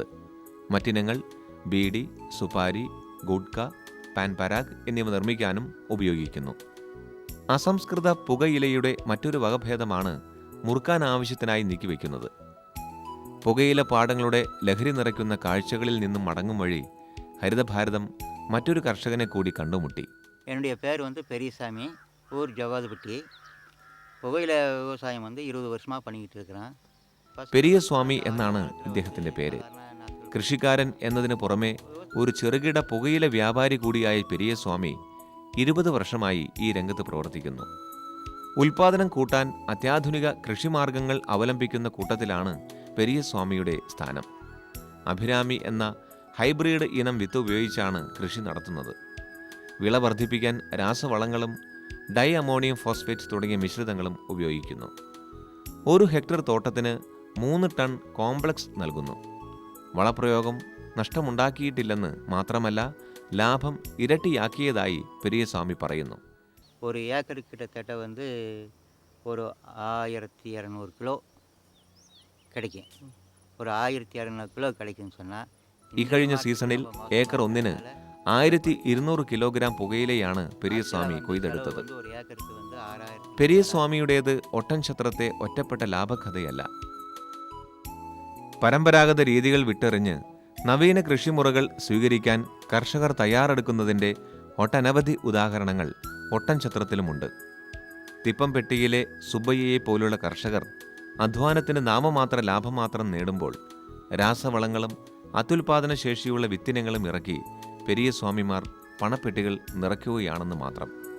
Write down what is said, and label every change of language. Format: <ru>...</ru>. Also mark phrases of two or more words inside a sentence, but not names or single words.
<ml>മറ്റിനങ്ങൾ ബീഡി, സുപാരി, ഗുഡ്ക, പാൻ പരാഗ് എന്നിവ നിർമ്മിക്കാനും ഉപയോഗിക്കുന്നു. അസംസ്കൃത പുകയിലയുടെ മറ്റൊരു വകഭേദമാണ് മുറുക്കാൻ ആവശ്യത്തിനായി നീക്കിവെക്കുന്നത്. പുകയില പാടങ്ങളുടെ ലഹരി നിറയ്ക്കുന്ന കാഴ്ചകളിൽ നിന്നും മടങ്ങും വഴി ഹരിതഭാരതം മറ്റൊരു കർഷകനെ കൂടി കണ്ടുമുട്ടി.</ml> <ta>என்னுடைய பேர் பெரியசாமி, ஊர் ஜவாதுபட்டி. புகையில விவசாயம் 20 வருஷமாக பண்ணிக்கிட்டு இருக்கிறேன்.</ta> <ml>പെരിയസ്വാമി എന്നാണ് ഇദ്ദേഹത്തിൻ്റെ പേര്. കൃഷിക്കാരൻ എന്നതിന് പുറമെ ഒരു ചെറുകിട പുകയില വ്യാപാരി കൂടിയായ പെരിയസ്വാമി 20 വർഷമായി ഈ രംഗത്ത് പ്രവർത്തിക്കുന്നു. ഉൽപാദനം കൂട്ടാൻ അത്യാധുനിക കൃഷിമാർഗങ്ങൾ അവലംബിക്കുന്ന കൂട്ടത്തിലാണ് പെരിയസ്വാമിയുടെ സ്ഥാനം. അഭിരാമി എന്ന ഹൈബ്രിഡ് ഇനം വിത്ത് ഉപയോഗിച്ചാണ് കൃഷി നടത്തുന്നത്. വിള വർദ്ധിപ്പിക്കാൻ രാസവളങ്ങളും</ml> <en>Di Ammonium Phosphate</en> <ml>തുടങ്ങിയ മിശ്രിതങ്ങളും ഉപയോഗിക്കുന്നു. 1 ഹെക്ടർ തോട്ടത്തിന് 3 ടൺ കോംപ്ലക്സ് നൽകുന്നു. വളപ്രയോഗം നഷ്ടമുണ്ടാക്കിയിട്ടില്ലെന്ന് മാത്രമല്ല, ലാഭം ഇരട്ടിയാക്കിയതായി പെരിയസ്വാമി പറയുന്നു.</ml> <ta>ஒரு ஏக்கருக்கு கிட்டத்தட்ட ஒரு 1200 கிலோ கிடைக்கும். ஒரு 1200 கிலோ கிடைக்குன்னு சொன்னால்</ta> <ml>ഇക്കഴിഞ്ഞ സീസണിൽ ഏക്കർ ഒന്നിന് 1200 കിലോഗ്രാം പുകയിലയാണ് പെരിയസ്വാമി കൊയ്തെടുത്തത്.</ml> <ta>ஒரு ஏக்கருக்கு 6000.</ta> <ml>പെരിയസ്വാമിയുടേത് ഒട്ടൻഛത്രത്തെ ഒറ്റപ്പെട്ട ലാഭകഥയല്ല. പരമ്പരാഗത രീതികൾ വിട്ടെറിഞ്ഞ് നവീന കൃഷിമുറകൾ സ്വീകരിക്കാൻ കർഷകർ തയ്യാറെടുക്കുന്നതിൻ്റെ ഒട്ടനവധി ഉദാഹരണങ്ങൾ ഒട്ടൻഛത്രത്തിലുമുണ്ട്. തിപ്പംപെട്ടിയിലെ സുബ്ബയ്യയെ പോലുള്ള കർഷകർ അധ്വാനത്തിന് നാമമാത്ര ലാഭം മാത്രം നേടുമ്പോൾ രാസവളങ്ങളും അത്യുൽപാദന ശേഷിയുള്ള വിത്തിനങ്ങളും ഇറക്കി പെരിയസ്വാമിമാർ പണപ്പെട്ടികൾ നിറയ്ക്കുകയാണെന്ന് മാത്രം.</ml>